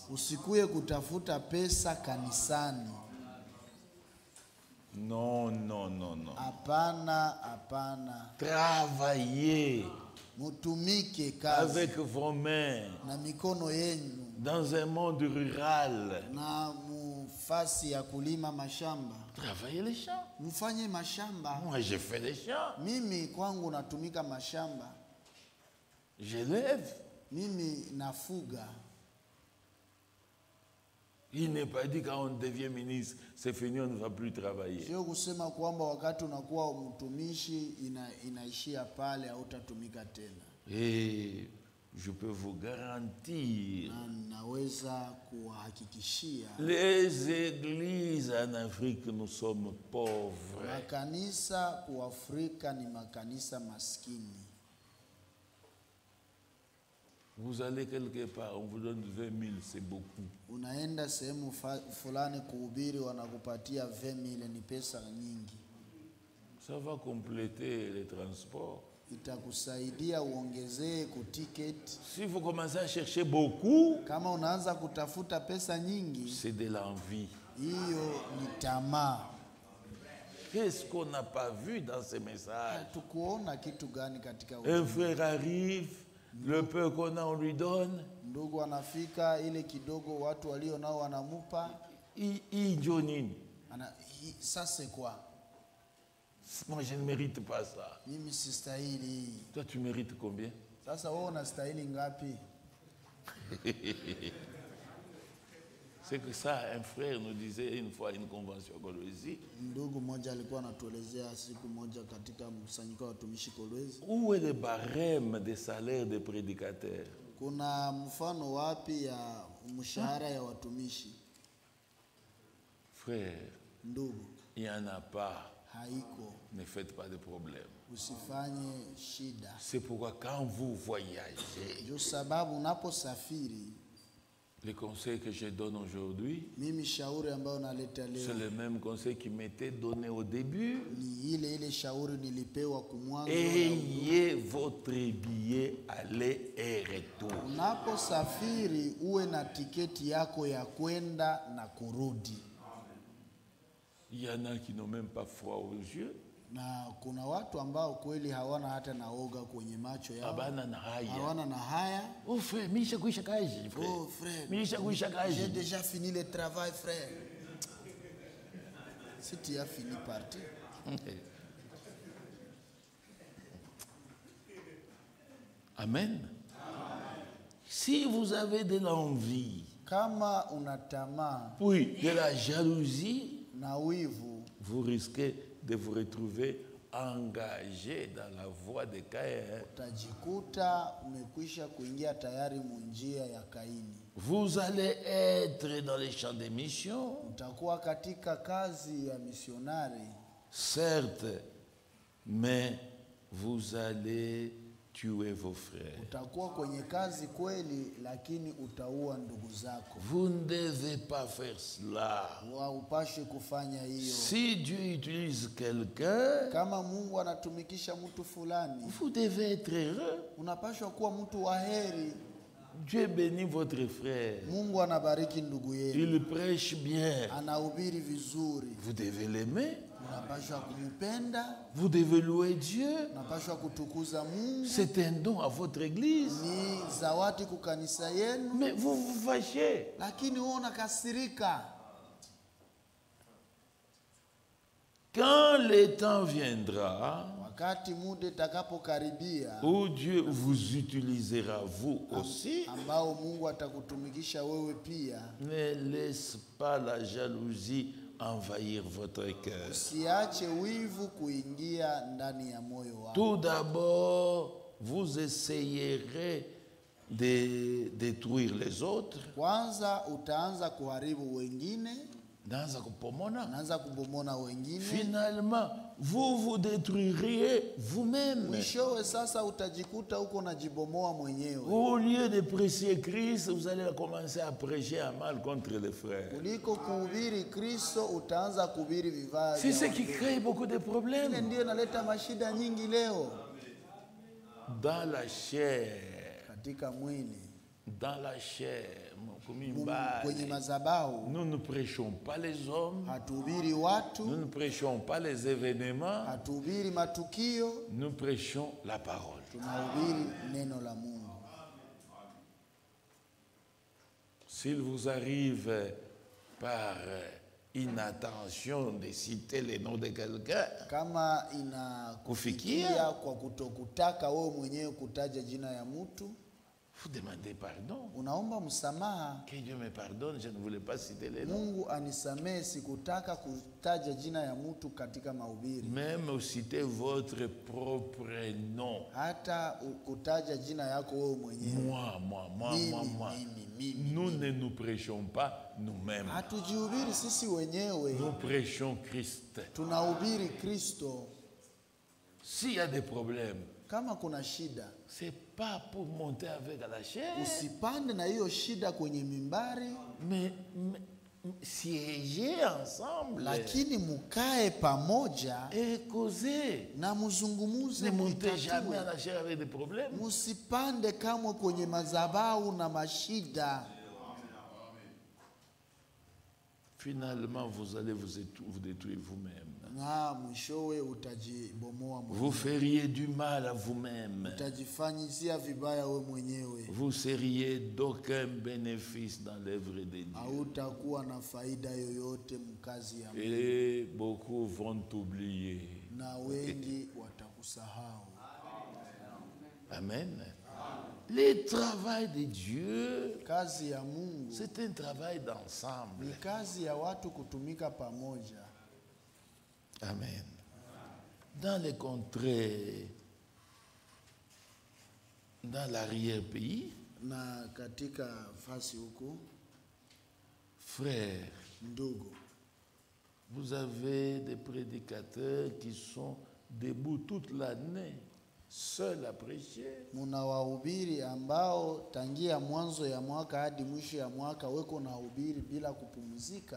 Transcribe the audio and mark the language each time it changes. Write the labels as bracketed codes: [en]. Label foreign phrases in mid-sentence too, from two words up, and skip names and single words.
[sw] usikuye kutafuta pesa kanisani. [fr] Non, non, non, non. [sw] Hapana, hapana. [fr] Travaillez [sw] Mutumike kazi [fr] avec vos mains [sw] na mikono yenu [fr] dans un monde rural. [sw] na mufasi ya kulima mashamba. [fr] Travaillez les champs. [sw] Mufanye mashamba. [fr] Moi, je fais les champs. [sw] Mimi kwangu natumika mashamba. [fr] Je lève. [sw] Mimi nafuga. [fr] Il n'est pas dit quand on devient ministre, c'est fini, on ne va plus travailler. [sw] Sio kusema kwamba wakati unakuwa mtumishi inaishia pale hautatumika tena. [fr] Et je peux vous garantir, [sw] Naweza kuhakikishia [fr] les églises en Afrique, nous sommes pauvres. [sw] makanisa kwa Afrika ni makanisa maskini. [fr] Vous allez quelque part, on vous donne 20 000, c'est beaucoup. [sw] Unaenda sehemu fulani kuhubiri, wanakupatia 20,000, ni pesa nyingi. [fr] Ça va compléter les transports. [sw] Itakusaidia uongezee kuticket. [fr] Si vous commencez à chercher beaucoup, [sw] Kama unaanza kutafuta pesa nyingi, [fr] c'est de l'envie. [sw] hiyo ni tamaa. [fr] Qu'est-ce qu'on n'a pas vu dans ces messages? [sw] Tukuona kitu gani katika [fr] Un frère arrive, le peu qu'on a, on lui donne. [sw] ndugu anafika, ile kidogo watu walio nao wanamupa. Sasa kwa [fr] Moi, je ne mérite pas ça. [sw] mimi sistahili. [fr] Toi, tu mérites combien? [sw] Sasa wewe unastahili ngapi? [fr] C'est que ça, un frère nous disait une fois à une convention à Kolwezi. [sw] Ndugu mmoja alikuwa anatuelezea siku moja katika mkusanyiko wa watumishi Kolwezi. [fr] Où est le barème des salaires des prédicateurs? [sw] Kuna mfano wapi ya mshahara ya watumishi? [fr] Frère, [sw] Ndugu, [fr] il n'y en a pas. [sw] haiko. [fr] Ne faites pas de problème. [sw] Usifanye shida. [fr] C'est pourquoi quand vous voyagez, [sw] Ndio sababu unaposafiri, [fr] les conseils que je donne aujourd'hui, [sw] mimi shauri ambayo naleta [fr] c'est [sw] leo [fr] le même conseil qui m'était donné au début. [sw] ni ile shauri nilipewa kumwanzo. [fr] Ayez votre billet aller et retour. [sw] Unaposafiri uwe na tiketi yako ya kwenda na kurudi. [fr] Il y en a qui n'ont même pas froid aux yeux. [sw] Na kuna watu ambao kweli hawana hata naoga kwenye macho yao. Abana na haya. Hawana na haya. Oh frère, misha kuisha kazi, frère. Oh frère, Misha kuisha kazi. [fr] j'ai déjà fini le travail, frère. Si tu as fini, parti. Amen. Si vous avez de l'envie, [sw] Kama unatamaa [fr] oui, de la jalousie, [sw] na wivu, [fr] vous risquez de vous retrouver engagé dans la voie de Caïn. [sw] utajikuta umekwisha kuingia tayari munjia ya Kaini. [fr] Vous allez être dans les champs de mission, [sw] Utakuwa katika kazi ya misionari, [fr] certes, mais vous allez tuer vos frères. [sw] utakuwa kwenye kazi kweli, lakini utaua ndugu zako. [fr] Vous ne devez pas faire cela. [sw] Haupaswi kufanya hiyo. [fr] Si Dieu utilise quelqu'un, [sw] Kama Mungu anatumikisha mtu fulani, [fr] vous devez être heureux. [sw] unapaswa kuwa mtu wa heri. [fr] Dieu bénit votre frère. [sw] Mungu anabariki ndugu yenu, [fr] Il prêche bien. [sw] anahubiri vizuri, [fr] Vous devez l'aimer. [sw] unapaswa kumpenda, [fr] Vous devez louer Dieu. [sw] unapaswa kutukuza Mungu. [fr] C'est un don à votre église. [sw] Ni zawadi kwa kanisa yenu, [fr] Mais vous vous fâchez. [sw] lakini wewe unakasirika. [fr] Quand le temps viendra [sw] Wakati muda itakapokaribia, [fr] où Dieu vous utilisera vous aussi, [sw] ambao Mungu atakutumikisha wewe pia, [fr] ne laisse pas la jalousie envahir votre cœur. [sw] usiache wivu kuingia ndani ya moyo wako. [fr] Tout d'abord, vous essayerez de détruire les autres. [sw] Kwanza utaanza kuharibu wengine, Dans kupomona. unaanza kubomona wengine. [fr] Finalement, vous vous détruiriez vous-même. [sw] Mwishowe sasa utajikuta uko najibomoa mwenyewe. [fr] Au lieu de prêcher Christ, vous allez commencer à prêcher un mal contre les frères. [sw] Kuliko kuhubiri Kristo utaanza kuhubiri vibaya. [fr] C'est ce qui crée beaucoup de [sw] Ile [fr] problèmes. [sw] ndio inaleta mashida nyingi leo [fr] Dans la chair, [sw] katika mwili, [fr] dans la chair, [sw] kwenye madhabahu. [fr] nous ne prêchons pas les hommes, [sw] Hatuhubiri [fr] nous [sw] watu, [fr] ne prêchons pas les événements, [sw] hatuhubiri matukio, [fr] nous prêchons la parole. [sw] tunahubiri neno la Mungu. [fr] S'il vous arrive par inattention de citer le nom de quelqu'un, [sw] Kama inakufikia kwa kutokutaka wewe mwenyewe kutaja jina ya mtu, [fr] Vous demandez pardon. [sw] unaomba msamaha. [fr] Que Dieu me pardonne, je ne voulais pas citer les noms. [sw] Mungu anisamehe, sikutaka kutaja jina ya mtu katika mahubiri. [fr] Même citer votre propre nom. [sw] Hata kutaja jina yako wewe mwenyewe. [fr] Moi. Nous ne nous prêchons pas nous-mêmes. [sw] Hatujihubiri sisi wenyewe. [fr] Nous prêchons Christ. [sw] Tunahubiri Kristo. [fr] S'il y a des problèmes, [sw] Kama kuna shida, [fr] c'est pas pour monter avec la chair, [sw] usipande na hiyo shida kwenye mimbari, [fr] mais siéger ensemble [sw] lakini mukae pamoja [fr] et causer. [sw] na muzungumuze. [fr] Ne montez jamais à la chair avec des problèmes. [sw] Musipande kamwe kwenye madhabahu na mashida. [fr] Finalement, vous allez vous détruire vous-même. [sw] Na mwishowe utajibomoa [fr] Vous [sw] mwenyewe. [fr] feriez du mal à vous-même. [sw] Utajifanyizia vibaya we mwenyewe. [fr] Vous seriez d'aucun bénéfice dans l'œuvre de Dieu. [sw] Hautakuwa na faida yoyote mkazi ya Mungu. [fr] Et beaucoup vont oublier. [sw] Na wengi watakusahau. [fr] Amen. Le travail de Dieu, [sw] Kazi ya Mungu [fr] c'est un travail d'ensemble. [sw] ni kazi ya watu kutumika pamoja. [fr] Amen. Dans les contrées, dans l'arrière-pays, [sw] Na katika fasi huko, [fr] frères, [sw] ndugu, [fr] vous avez des prédicateurs qui sont debout toute l'année, seuls à prêcher. [sw] muna wahubiri ambao tangia mwanzo ya mwaka hadi mwisho ya mwaka weko na hubiri bila kupumzika,